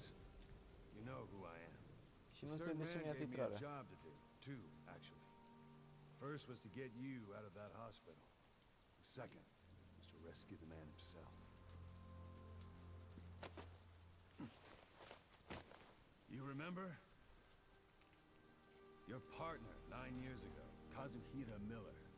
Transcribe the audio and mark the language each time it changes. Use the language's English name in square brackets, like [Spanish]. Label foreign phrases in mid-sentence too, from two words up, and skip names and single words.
[Romanian] Și nu înțeleg de ce mi-a titrarea. [English] First was to get you out of that hospital. The second was to rescue the man himself. You remember? Your partner 9 years ago, Kazuhira Miller.